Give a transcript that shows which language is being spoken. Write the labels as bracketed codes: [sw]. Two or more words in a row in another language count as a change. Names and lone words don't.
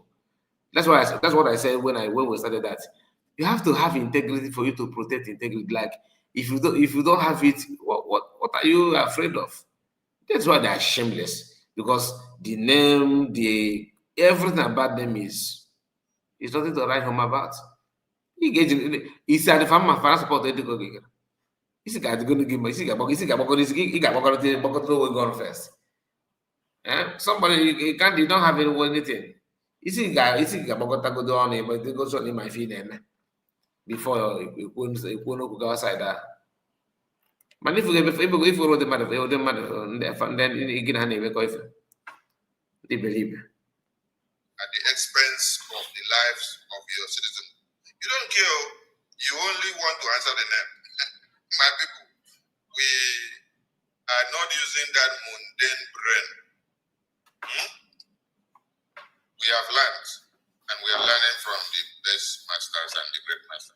[en] That's what I said when we started that. You have to have integrity for you to protect integrity. Like if you don't have it, what are you afraid of? That's why they are shameless, because the name, everything about them is nothing to write home about. He said if I'm a fan support, [ig] isi ga-adịgo gị mma, isi ga-agbakọrọ onwe gị first. [en] Somebody you don't have anything. [ig] Isi ga-agbakọtagodo ọnụ ebe gosi ọnụ ịma ife ị na-eme before ekwuo n'okwu ga outside a. Mana ifu ụdị mmadụ ndị gị na ha na-emekọ ife ndị beribe [en] at the expense of the lives of your citizens. You don't care. You only want to answer the name. My people, we are not using that mundane brain. We have learned, and we are learning from the best masters and the great masters.